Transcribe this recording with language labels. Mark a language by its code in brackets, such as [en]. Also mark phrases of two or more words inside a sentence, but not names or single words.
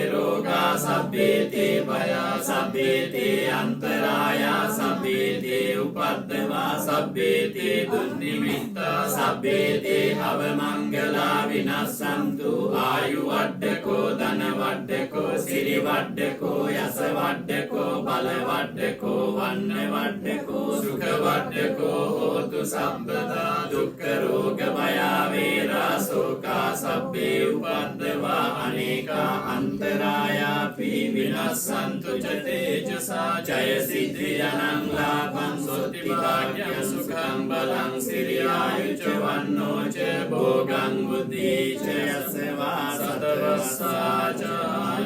[pi] රෝගා සබ්බේතේ භයා සබ්බේතේ අන්තරායා සබ්බේතේ උපද්දවා සබ්බේතේ දුන්නිමිත්තා සබ්බේතේ අවමංගලා විනස්සන්තු ආයු වඩ්ඩකෝ ධන වඩ්ඩකෝ සිරි වඩ්ඩකෝ යස වඩ්ඩකෝ බල වඩ්ඩකෝ වන්න වඩ්ඩකෝ සුඛ වඩ්ඩකෝ හෝතු සම්පදා දුක්ඛ රෝග භය වේරා ශෝකා සබ්බේ උපද්දවා අනේකා අන්තරායාපි විනස්සන්තු ච තේජසා ජය සිද්ධි අනං ලාභං සොත්ති භාග්‍ය සුඛං බලං සිරියායුච වන්නෝ ච භෝගං බුද්ධි ච යසවා සතවස්සා ච